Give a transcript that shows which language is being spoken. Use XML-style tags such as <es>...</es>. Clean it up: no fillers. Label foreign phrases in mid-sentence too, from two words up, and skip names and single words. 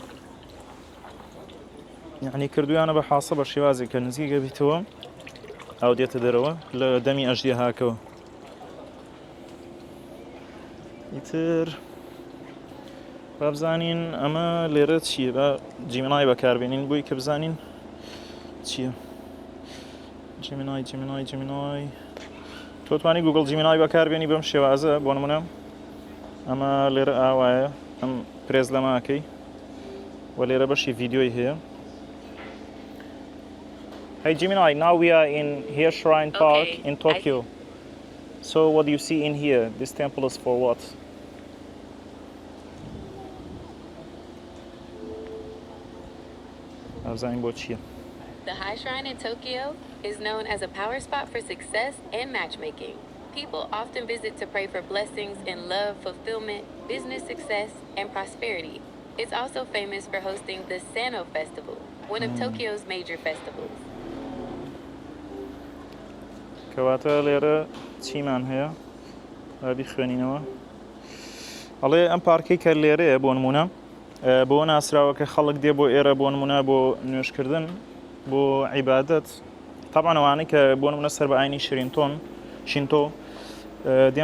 <ckb>یعنی کردویانە بە حاسە بە شێوازی کە نزیکە بیتەوە ئەو دێتە دەرەوە لە دەمی ئەژدی هاکەوە ئیتر بابزانین ئەمە لێرە چییە بە جیمنای بەکاربێنین بووی کە بزانین چییە جیمنای تۆتوانی گوگل جیمنای بەکاربێنی بەم شێوازە بۆ نمونە ئەمە لێرە ئاوایە ئەم پرێز لەماکەی و لێرە بەشی ڤیدیۆی هەیە</ckb> <en>Hey Gemini, now we are in here Shrine Park in Tokyo. So what do you see in here? This temple is for what? The High Shrine in Tokyo is known as a power spot for success and matchmaking. People often visit to pray for blessings in love, fulfillment, business success, and prosperity. It's also famous for hosting the Sano Festival, one of Tokyo's major festivals.</en> <ckb>کەواتە لێرە چیمان هەیە بیخوێنینەوە ئەڵێ ئەم پارکەی کە لێرەیە بۆ نمونە بۆ ناسراوە کە خەڵک دێ بۆ ئێرە بۆ نمونە بۆ نوێشکردن بۆ عیبادەت طبعاً ئەوانەی کە بۆ نمونە سەر بە ئاینی شینتۆ دێن</ckb>